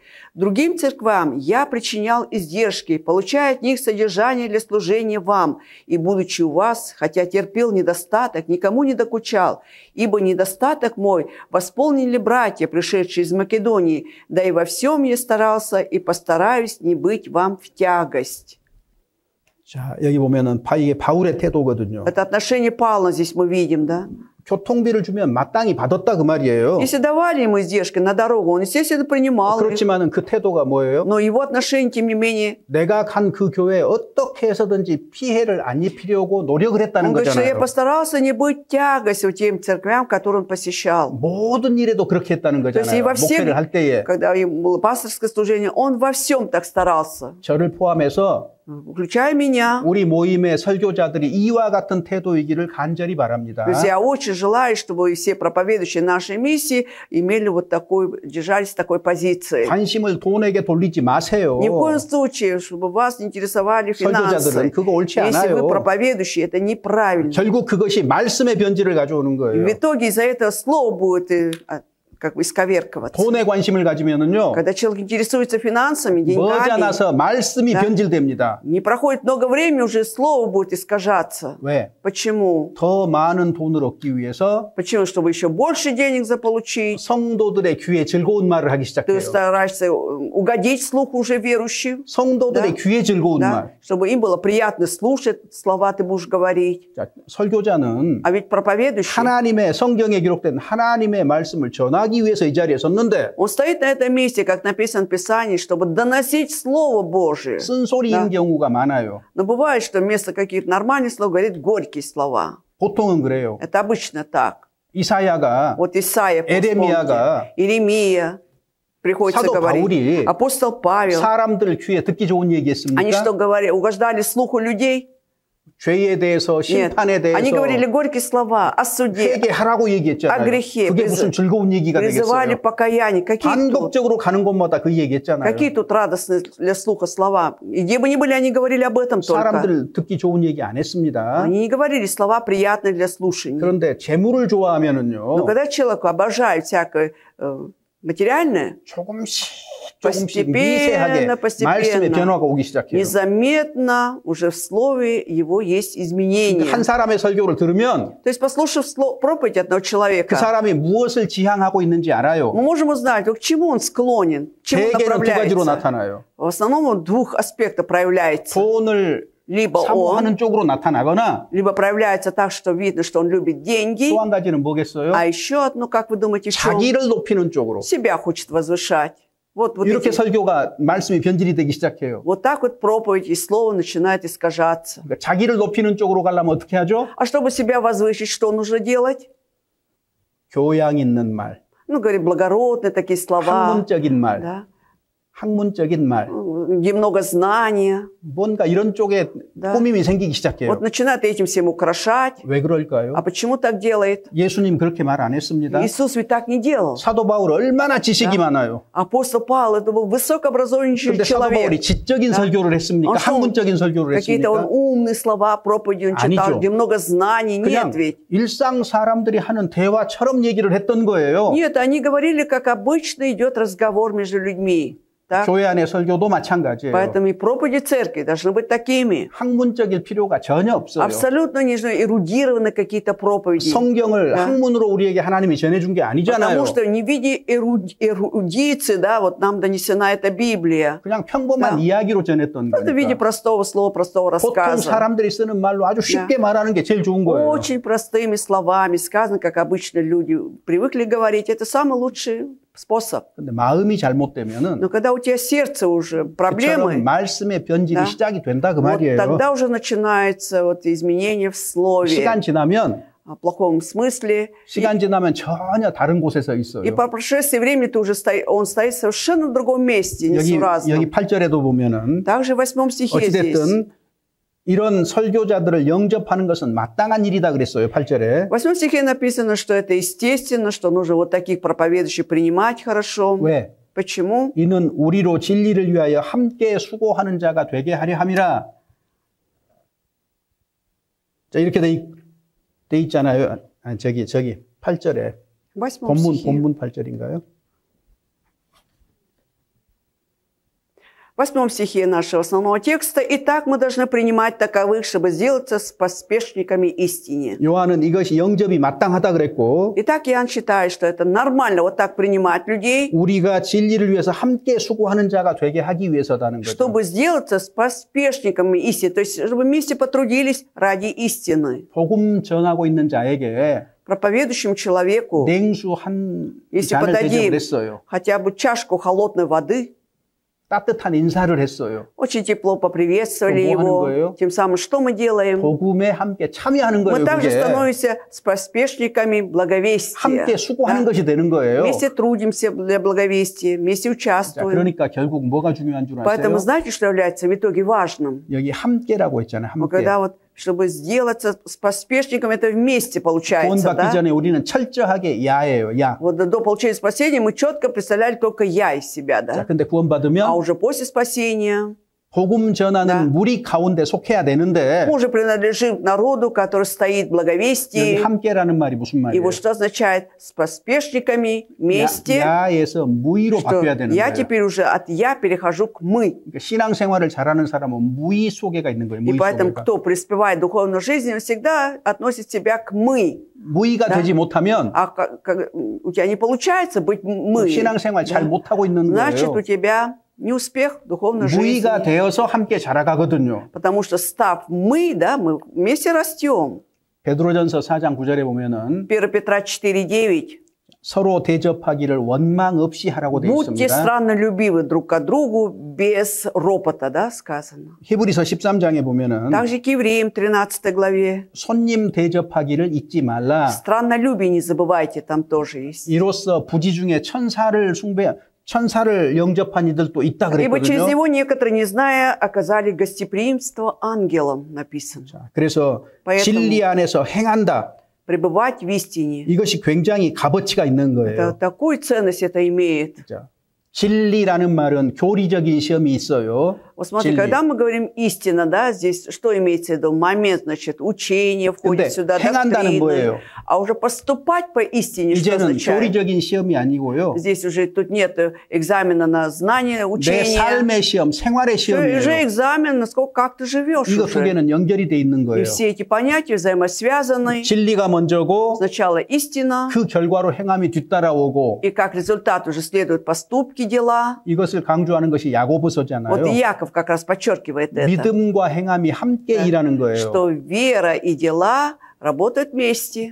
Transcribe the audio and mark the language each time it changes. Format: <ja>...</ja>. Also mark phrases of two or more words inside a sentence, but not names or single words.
<ru>Другим церквам я причинял издержки, получая от них содержание для служения вам, и, будучи у вас, хотя терпел недостаток, никому не докучал, ибо недостаток мой восполнили братья, пришедшие из Македонии, да и во всем я старался и постараюсь не быть вам в тягость».</ru> <ko>자, 여기 보면은 이게 바울의 태도거든요.</ko> <ru>Это отношение Павла здесь мы видим, да?</ru> <ko>교통비를 주면 마땅히 받았다 그 말이에요.</ko> <ru>Если давали ему издержки на дорогу, он, естественно, принимал их.</ru> <ko>그렇지만은 그 태도가 뭐예요?</ko> <ru>Но его отношение, тем не менее,</ru> <ko>내가 간 그 교회에 어떻게 해서든지 피해를 안 입히려고 노력을 했다는</ko> <ru>он говорит, что я</ru> <ko>거잖아요.</ko> <ru>постарался не быть тягостью тем церквям, которые он посещал.</ru> <ko>모든 일에도 그렇게 했다는</ko> <ru>То есть и</ru> <ko>거잖아요.</ko> <ru>во всем,</ru> <ko>목회를 할 때에.</ko> <ru>когда ему было пасторское служение, он во всем так старался.</ru> <ko>저를 포함해서</ko> <ru>Включая меня.</ru> <ko>우리 모임의 설교자들이 이와 같은 태도이기를 간절히 바랍니다.</ko> <ru>То есть я очень желаю, чтобы все проповедующие нашей миссии имели вот такой, держались такой позиции.</ru> <ko>관심을 돈에게 돌리지 마세요.</ko> <ru>Ни в коем случае, чтобы вас не интересовали финансы.</ru> <ko>설교자들은 그거 옳지</ko> <ru>Если вы</ru> <ko>않아요.</ko> <ru>проповедующие, это неправильно.</ru> <ko>결국 그것이 말씀의 변질을 가져오는</ko> <ru>И</ru> <ko>거예요.</ko> <ru>в итоге из-за этого слово будет как бы исковерковаться.</ru> <ko>돈에 관심을 가지면은요.</ko> <ru>Когда человек интересуется финансами, деньгами,</ru> <ko>머지않아서 말씀이</ko> <ru>Да.</ru> <ko>변질됩니다.</ko> <ru>не проходит много времени, уже слово будет искажаться.</ru> <ko>왜?</ko> <ru>Почему?</ru> <ko>더 많은 돈을 얻기 위해서</ko> <ru>Почему? Чтобы еще больше денег заполучить.</ru> <ko>성도들의 귀에 즐거운 말을 하기</ko> <ru>Ты</ru> <ko>시작해요.</ko> <ru>стараешься угодить слуху уже верующим,</ru> <ko>성도들의</ko> <ru>Да.</ru> <ko>귀에 즐거운</ko> <ru>да?</ru> <ko>말.</ko> <ru>Чтобы им было приятно слушать слова ты будешь говорить.</ru> <ko>자, 설교자는</ko> <ru>А ведь проповедующий,</ru> <ko>하나님의 성경에 기록된 하나님의 말씀을 전하기 위해서 이 자리에 섰는데</ko> <ru>он стоит на этом месте, как написано в Писании, чтобы доносить Слово Божие.</ru> <ko>쓴소리인</ko> <ru>Да.</ru> <ko>경우가 많아요.</ko> <ru>Но бывает, что вместо каких-то нормальных слов говорит горькие слова.</ru> <ko>보통은 그래요.</ko> <ru>Это обычно так.</ru> <ko>이사야가</ko> <ru>Вот Исаия,</ru> <ko>에레미야가</ko> <ru>Иеремия, приходится</ru> <ko>사도</ko> <ru>говорить.</ru> <ko>바울이</ko> <ru>Апостол Павел.</ru> <ko>사람들 귀에 듣기 좋은 얘기</ko> <ru>Они что</ru> <ko>했습니까?</ko> <ru>говорили? Угождали слуху людей?</ru> <ko>죄에 대해서</ko> <ru>Нет.</ru> <ko>심판에</ko> <ru>Они</ru> <ko>대해서</ko> <ru>говорили горькие слова о суде,</ru> <ko>회개하라고 얘기했잖아요.</ko> <ru>о грехе.</ru> <ko>그게 무슨 즐거운 얘기가</ko> <ru>Призывали</ru> <ko>되겠어요?</ko> <ru>покаяние.</ru> <ko>반복적으로 가는 곳마다 그 얘기했잖아요.</ko> <ru>Какие тут радостные для слуха слова? И где бы ни были, они говорили об этом только.</ru> <ko>사람들 듣기 좋은 얘기 안 했습니다.</ko> <ru>Они не говорили слова приятные для слушания.</ru> <ko>그런데 재물을</ko> <ru>Но</ru> <ko>좋아하면은요.</ko> <ru>когда человек обожает всякое материальное,</ru> <ko>조금씩</ko> <ru>постепенно,</ru> <ko>미세하게 말씀의 변화가 오기 시작해요.</ko> <ru>незаметно уже в слове его есть изменения.</ru> <ko>한 사람의 설교를 들으면</ko> <ru>То есть, послушав проповедь одного</ru> <ko>그</ko> <ru>человека,</ru> <ko>사람이 무엇을 지향하고 있는지 알아요.</ko> <ru>мы можем узнать, к чему он склонен, к чему</ru> <ko>대개는 두 가지로</ko> <ru>направляется.</ru> <ko>나타나요.</ko> <ru>В основном он в двух аспектах проявляется.</ru> <ko>돈을</ko> <ru>Либо</ru> <ko>사모하는</ko> <ru>он,</ru> <ko>쪽으로 나타나거나</ko> <ru>либо проявляется так, что видно, что он любит деньги.</ru> <ko>또 한 가지는 뭐겠어요?</ko> <ru>А еще одно, как вы думаете, в чем?</ru> <ko>자기를 높이는 쪽으로.</ko> <ru>Себя хочет возвышать. Вот</ru> <ko>이렇게</ko> <ru>эти-</ru> <ko>설교가 말씀이 변질이 되기 시작해요.</ko> <ru>вот так вот проповедь и слово начинает искажаться.</ru> <ko>그러니까 자기를 높이는 쪽으로 가려면 어떻게 하죠?</ko> <ru>А чтобы себя возвысить, что нужно делать?</ru> <ko>교양 있는 말,</ko> <ru>Ну, говорит, благородные такие слова,</ru> <ko>학문적인 말,</ko> <ru>да?</ru> <ko>학문적인 말,</ko> <ru>Где много знания.</ru> <ko>뭔가 이런 쪽에</ko> <ru>Да.</ru> <ko>꾸밈이 생기기</ko> <ru>Вот</ru> <ko>시작해요.</ko> <ru>начинает этим всем украшать.</ru> <ko>왜 그럴까요?</ko> <ru>А почему так делает?</ru> <ko>예수님 그렇게 말 안 했습니다.</ko> <ru>Иисус ведь так не делал.</ru> <ko>사도 바울 얼마나 지식이</ko> <ru>Да.</ru> <ko>많아요.</ko> <ru>Апостол Павел, это был высокообразованный</ru> <ko>그런데 사도 바울이</ko> <ru>человек.</ru> <ko>지적인</ko> <ru>Да.</ru> <ko>설교를 했습니까?</ko> <ru>Он что,</ru> <ko>학문적인 설교를</ko> <ru>Какие-то он</ru> <ko>했습니까?</ko> <ru>умные слова, проповеди он читал,</ru> <ko>아니죠.</ko> <ru>где много знаний.</ru> <ko>그냥</ko> <ru>Нет ведь.</ru> <ko>일상 사람들이 하는 대화처럼 얘기를 했던 거예요.</ko> <ru>Нет, они говорили, как обычно идет разговор между людьми. Так?</ru> <ko>교회 안의 설교도 마찬가지예요.</ko> <ru>Поэтому и проповеди церкви должны быть такими.</ru> <ko>학문적일 필요가 전혀 없어요.</ko> <ru>Абсолютно не нужны эрудированные какие-то проповеди.</ru> <ko>성경을</ko> <ru>Да.</ru> <ko>학문으로 우리에게 하나님이 전해준 게 아니잖아요.</ko> <ru>Потому что не в виде эрудиции, да, вот нам донесена эта Библия.</ru> <ko>그냥 평범한</ko> <ru>Да.</ru> <ko>이야기로 전했던</ko> <ru>Это в виде</ru> <ko>거니까.</ko> <ru>простого слова, простого</ru> <ko>보통</ko> <ru>рассказа.</ru> <ko>사람들이 쓰는 말로 아주 쉽게 말하는 게 제일 좋은 거예요.</ko> <ru>Очень простыми словами сказано, как обычно люди привыкли говорить. Это самый лучший способ.</ru> <ko>근데 마음이 잘못되면은</ko> <ru>Но когда у тебя сердце уже проблемы,</ru> <ko>말씀의 변질이</ko> <ru>Да.</ru> <ko>시작이 된다 그</ko> <ru>вот</ru> <ko>말이에요.</ko> <ru>тогда уже начинается вот изменение в слове,</ru> <ko>시간 지나면</ko> <ru>в плохом смысле.</ru> <ko>시간 지나면 전혀 다른 곳에서</ko> <ru>И</ru> <ko>있어요.</ko> <ru>по прошествии времени он стоит совершенно в другом месте,</ru> <ko>여기</ko> <ru>несуразном.</ru> <ko>8절에도 보면은</ko> <ru>Также в 8 стихе здесь.</ru> <ko>어찌됐든 이런 설교자들을 영접하는 것은 마땅한 일이다 그랬어요. 8절에.</ko> <ru>В 8 стихе написано, что это естественно, что нужно вот таких проповедующих принимать хорошо.</ru> <ko>왜?</ko> <ru>Почему?</ru> <ko>이는 우리로 진리를 위하여 함께 수고하는 자가 되게 하려 함이라. 자, 이렇게 돼 있잖아요. 아니, 저기 8절에.</ko> <ru>В 8 стихе.</ru> <ko>본문 8절인가요?</ko> <ru>В 8 стихе нашего основного текста. «Итак, мы должны принимать таковых, чтобы сделаться с поспешниками истине».</ru> <ko>요한은 이것이 영접이 마땅하다 그랬고</ko> <ru>Итак, Иоанн считает, что это нормально вот так принимать людей,</ru> <ko>우리가 진리를 위해서 함께 수고하는 자가 되게 하기 위해서다는 거죠.</ko> <ru>чтобы сделаться с поспешниками истины, то есть чтобы вместе потрудились ради истины.</ru> <ko>복음 전하고 있는 자에게</ko> <ru>Проповедующему человеку,</ru> <ko>냉수 한</ko> <ru>если</ru> <ko>잔을</ko> <ru>подадим</ru> <ko>대접을 했어요.</ko> <ru>хотя бы чашку холодной воды,</ru> <ko>따뜻한 인사를 했어요.</ko> <ru>очень тепло поприветствовали Что мы его. делаем? Тем самым, что мы делаем?</ru> <ko>복음에 함께 참여하는</ko> <ru>Мы</ru> <ko>거예요.</ko> <ru>также</ru> <ko>그게.</ko> <ru>становимся с поспешниками благовестия.</ru> <ko>함께 수고하는</ko> <ru>Да?</ru> <ko>것이 되는 거예요.</ko> <ru>Вместе трудимся для благовестия, вместе</ru> <ko>자,</ko> <ru>участвуем.</ru> <ko>그러니까 결국 뭐가 중요한 줄</ko> <ru>Поэтому</ru> <ko>아세요?</ko> <ru>знаете, что является в итоге важным?</ru> <ko>여기 함께라고 했잖아요.</ko> <ru>Но</ru> <ko>함께.</ko> <ru>когда вот, чтобы сделаться с поспешником, это вместе получается,</ru> <ko>구원받기</ko> <ru>да?</ru> <ko>전에 우리는 철저하게 야예요. 야.</ko> <ru>Вот до получения спасения мы четко представляли только я из себя,</ru> <ko>자,</ko> <ru>да?</ru> <ko>근데</ko> <ru>А</ru> <ko>구원받으면</ko> <ru>уже после спасения</ru> <ko>복음 전하는</ko> <ru>Да.</ru> <ko>무리 가운데 속해야 되는데</ko> <ru>мы уже принадлежим к народу, который стоит в</ru> <ko>여기</ko> <ru>благовестии.</ru> <ko>함께라는 말이 무슨</ko> <ru>И</ru> <ko>말이에요?</ko> <ru>вот что означает с поспешниками вместе,</ru> <ko>야에서 무의로</ko> <ru>что</ru> <ko>바뀌어야 되는</ko> <ru>я</ru> <ko>거예요.</ko> <ru>теперь уже от я перехожу к мы.</ru> <ko>그러니까 신앙생활을 잘하는 사람은 무의 속에가 있는 거예요.</ko> <ru>И</ru> <ko>무의</ko> <ru>поэтому,</ru> <ko>속에가.</ko> <ru>кто преуспевает в духовной жизни, он всегда относит себя к мы.</ru> <ko>무의가</ko> <ru>Да.</ru> <ko>되지 못하면</ko> <ru>А у тебя не получается быть мы.</ru> <ko>신앙생활 잘</ko> <ru>Да?</ru> <ko>못하고 있는</ko> <ru>Значит,</ru> <ko>거예요.</ko> <ru>у тебя неуспех в духовной</ru> <ko>무의가</ko> <ru>жизни.</ru> <ko>되어서 함께 자라가거든요.</ko> <ru>Потому что став мы, да, мы вместе растем.</ru> <ko>베드로전서 4장 9절에 보면은</ko> <ru>1 Петра 4:9.</ru> <ko>서로 대접하기를 원망 없이 하라고 되어</ko> <ru>Будьте</ru> <ko>있습니다.</ko> <ru>страннолюбивы друг к другу без ропота, да, сказано.</ru> <ko>히브리서 13장에 보면은</ko> <ru>Также к евреям 13 главе.</ru> <ko>손님 대접하기를 잊지 말라.</ko> <ru>Страннолюбие не забывайте, там тоже есть.</ru> <ko>이로써 부지 중에 천사를 영접한 이들도 있다</ko> <ru>Ибо через</ru> <ko>그랬거든요.</ko> <ru>него некоторые, не зная, оказали гостеприимство ангелам, написано.</ru> <ko>자, 그래서</ko> <ru>Поэтому-</ru> <ko>진리 안에서 행한다.</ko> <ru>Пребывать в истине.</ru> <ko>이것이 굉장히 값어치가 있는</ko> <ru>Это,</ru> <ko>거예요.</ko> <ru>такую ценность это имеет.</ru> <ko>자, 진리라는 말은 교리적인 시험이 있어요.</ko> <ru>Вот смотри,</ru> <ko>진리.</ko> <ru>когда мы говорим истина, да, здесь что имеется в виду? Момент, значит, учение входит</ru> <ko>근데</ko> <ru>сюда,</ru> <ko>행한다는</ko> <ru>доктрины.</ru> <ko>뭐예요?</ko> <ru>А уже поступать по истине, что</ru> <ko>이제는</ko> <ru>означает?</ru> <ko>교리적인 시험이 아니고요.</ko> <ru>Здесь уже тут нет экзамена на знание,</ru> <ko>내</ko> <ru>учение.</ru> <ko>삶의 시험, 생활의</ko> <ru>Уже</ru> <ko>시험이에요.</ko> <ru>экзамен, насколько как ты живешь</ru> <ko>이거 두</ko> <ru>уже.</ru> <ko>개는 연결이 돼 있는</ko> <ru>И</ru> <ko>거예요.</ko> <ru>все эти понятия взаимосвязаны.</ru> <ko>진리가 먼저고</ko> <ru>Сначала истина,</ru> <ko>그 결과로 행함이 뒤따라오고</ko> <ru>и как результат уже следуют поступки, дела.</ru> <ko>이것을 강조하는 것이 야고보서잖아요.</ko> <ru>Вот и Яков как раз подчеркивает это.</ru> <ko>믿음과 행함이 함께 일하는 거예요.</ko> <ru>Что вера и дела работают вместе.</ru>